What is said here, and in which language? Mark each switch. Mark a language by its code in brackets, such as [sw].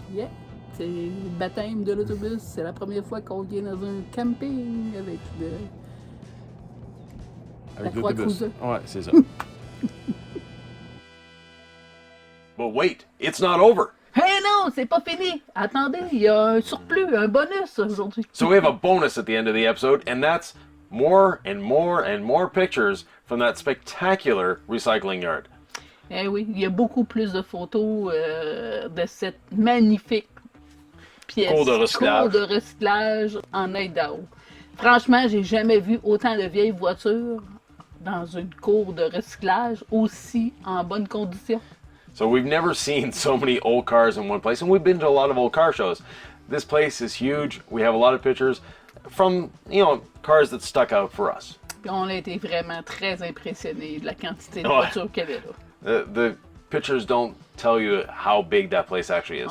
[en] Yeah. [fr] C'est le baptême de l'autobus. C'est la première fois qu'on vient dans un camping avec la l'autobus. Cruiser. Ouais, c'est ça. [en] But wait, it's not over. [fr] Hey non, c'est pas fini. Attendez, il y a un surplus, un bonus aujourd'hui. [en] So we have a bonus at the end of the episode, and that's more and more and more pictures from that spectacular recycling yard. [fr] Eh oui, il y a beaucoup plus de photos de cette magnifique pièce. Cour de recyclage. Cour de recyclage en Idaho. Franchement, j'ai jamais vu autant de vieilles voitures dans une cour de recyclage aussi en bonne condition. [en] So we've never seen so many old cars in one place, and we've been to a lot of old car shows. This place is huge. We have a lot of pictures from, cars that stuck out for us. [fr] Puis on a été vraiment très impressionnés de la quantité de voitures qu'il y avait là. [en] The pictures don't tell you how big that place actually is.